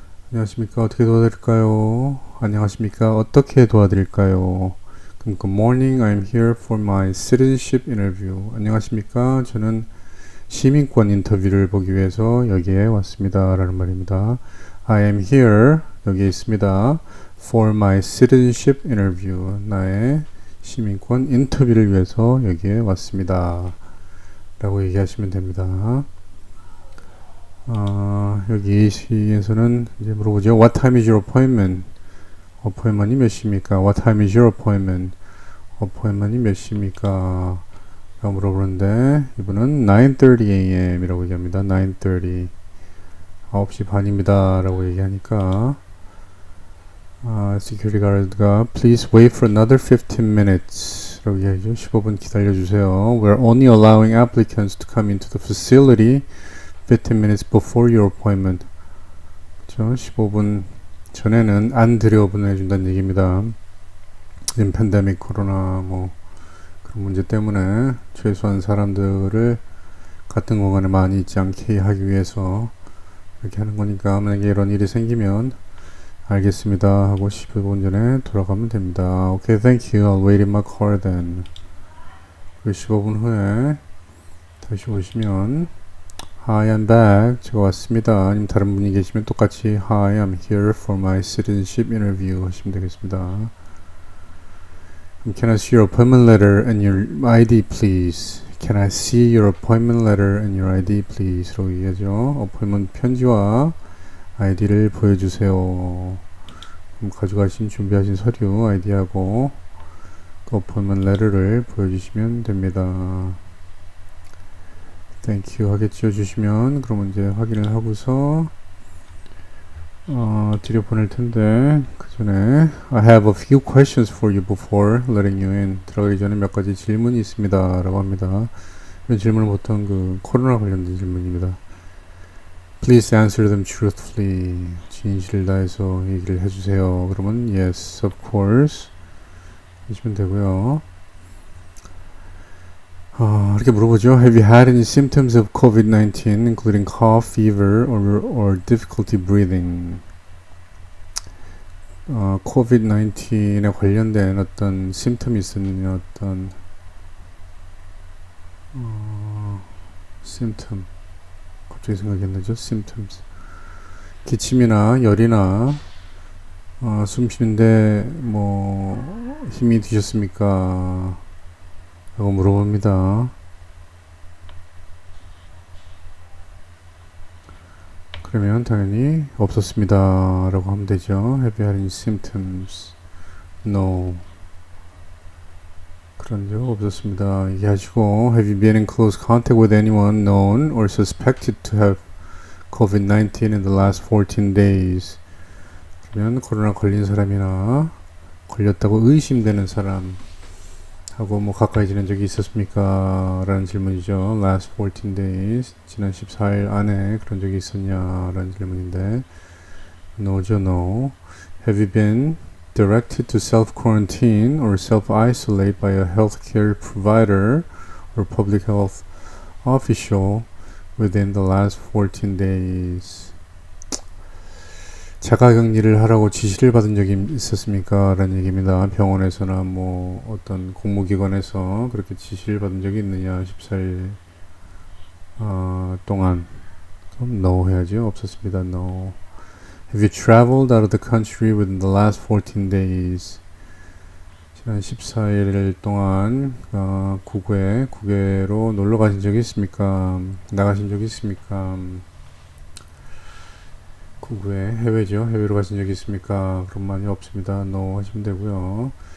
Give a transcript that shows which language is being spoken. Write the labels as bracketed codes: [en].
[ko] 안녕하십니까, 어떻게 도와드릴까요? 안녕하십니까, 어떻게 도와드릴까요? [en] 그럼 Good morning, I'm here for my citizenship interview. [ko] 안녕하십니까, 저는 시민권 인터뷰를 보기 위해서 여기에 왔습니다 라는 말입니다. [en] I am here, [ko] 여기에 있습니다. [en] For my citizenship interview, [ko] 나의 시민권 인터뷰를 위해서 여기에 왔습니다 라고 얘기하시면 됩니다. 여기 이 시에서는 이제 물어보죠. [en] What time is your appointment? [ko] appointment이 몇 시입니까? [en] What time is your appointment? [ko] appointment이 몇 시입니까? 라고 물어보는데 이분은 9:30 a.m. 이라고 얘기합니다. 9:30 9시 반입니다 라고 얘기하니까 security guard가 [en] Please wait for another 15 minutes [ko] 라고 얘기하죠. 15분 기다려주세요. [en] We're only allowing applicants to come into the facility 15 minutes before your appointment. [ko] 그렇죠? 15분 전에는 안 들여보내준다는 얘기입니다. 지금 팬데믹 코로나 그런 문제 때문에 최소한 사람들을 같은 공간에 많이 있지 않게 하기 위해서 이렇게 하는 거니까 만약에 이런 일이 생기면 알겠습니다 하고 15분 전에 돌아가면 됩니다. [en] Okay, thank you. I'll wait in my car then. [ko] 그리고 15분 후에 다시 오시면 [en] Hi, I'm back. [ko] 제가 왔습니다. 아니면 다른 분이 계시면 똑같이 [en] Hi, I'm here for my citizenship interview [ko] 하시면 되겠습니다. [en] Can I see your appointment letter and your ID, please? Can I see your appointment letter and your ID, please? [ko] 라고 얘기하죠. appointment 편지와 아이디를 보여주세요. 그럼 가져가신 준비하신 서류 아이디하고 그 appointment letter를 보여주시면 됩니다. [en] Thank you [ko] 하겠죠. 주시면 그러면 이제 확인을 하고서 드려 보낼 텐데 그 전에 [en] I have a few questions for you before letting you in. [ko] 들어가기 전에 몇 가지 질문이 있습니다 라고 합니다. 이런 질문은 보통 코로나 관련된 질문입니다. [en] Please answer them truthfully. [ko] 진실을 다해서 얘기를 해주세요. 그러면 [en] yes, of course [ko] 하시면 되고요. 이렇게 물어보죠. [en] Have you had any symptoms of COVID-19, including cough, fever, or difficulty breathing? [ko] COVID-19에 관련된 어떤 심텀이 있었느냐, 어떤 symptom. 갑자기 생각이 안 나죠? symptoms. 기침이나 열이나 숨 쉬는데 힘이 드셨습니까? 라고 물어봅니다. 그러면 당연히 없었습니다 라고 하면 되죠. [en] Have you had any symptoms? No. [ko] 그런 적 없었습니다 얘기하시고 [en] Have you been in close contact with anyone known or suspected to have COVID-19 in the last 14 days? [ko] 그러면 코로나 걸린 사람이나 걸렸다고 의심되는 사람 하고 가까이 지낸 적이 있었습니까? 라는 질문이죠. [en] Last 14 days. [ko] 지난 14일 안에 그런 적이 있었냐? 라는 질문인데 No죠, no. [en] Have you been directed to self-quarantine or self-isolate by a healthcare provider or public health official within the last 14 days? [ko] 자가격리를 하라고 지시를 받은 적이 있었습니까? 라는 얘기입니다. 병원에서나 어떤 공무기관에서 그렇게 지시를 받은 적이 있느냐 14일 동안 그럼 no 해야죠. 없었습니다. no. [en] Have you traveled out of the country within the last 14 days? [ko] 지난 14일 동안 국외로 놀러 가신 적이 있습니까? 나가신 적이 있습니까? 국외, 해외죠. 해외로 가신 적이 있습니까? 그런 말이 없습니다. no 하시면 되고요.